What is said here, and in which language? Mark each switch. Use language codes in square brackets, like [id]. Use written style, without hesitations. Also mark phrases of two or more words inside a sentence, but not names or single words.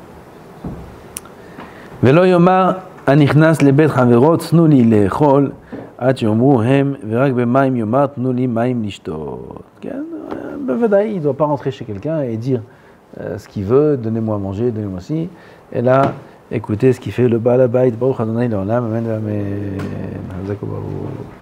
[he] ולא יאמר הנכנס לבית חברו תנו לי לאכול עד שיאמרו הם, ורק במים יאמר תנו לי מים לשתות. כן, בוודאי, [fr] il ne doit pas rentrer chez quelqu'un et dire ce qu'il veut, donnez-moi à manger, donnez-moi ci. Et là, écoutez ce qu'il fait le [he] בעל הבית, ברוך אדוני לעולם אמן אמן.